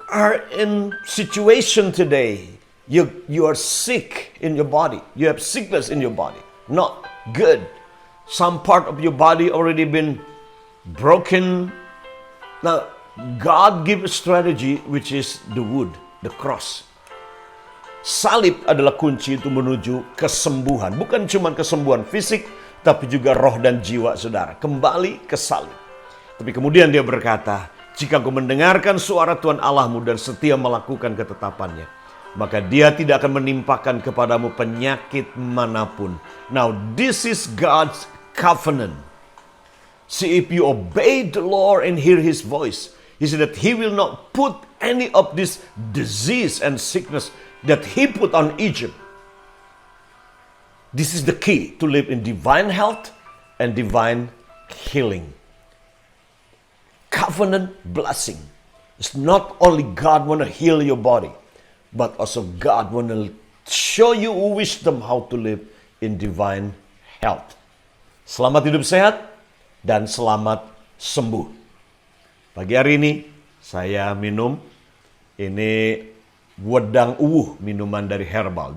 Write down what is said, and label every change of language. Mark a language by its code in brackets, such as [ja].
[en] are in situation today, you are sick in your body. You have sickness in your body. Not good. Some part of your body already been broken. Now, God give a strategy which is the wood, the cross. [id] Salib adalah kunci untuk menuju kesembuhan. Bukan cuma kesembuhan fisik, tapi juga roh dan jiwa saudara. Kembali ke salib. Tapi kemudian dia berkata, jika kau mendengarkan suara Tuhan Allahmu dan setia melakukan ketetapannya, maka dia tidak akan menimpakan kepadamu penyakit manapun. [en] Now, this is God's covenant. See, if you obey the Lord and hear His voice, He said that He will not put any of this disease and sickness that He put on Egypt. This is the key to live in divine health and divine healing. Covenant blessing. It's not only God want to heal your body, but also God want to show you wisdom how to live in divine health. [id] Selamat hidup sehat dan selamat sembuh. Pagi hari ini saya minum ini wedang uwuh, minuman dari herbal.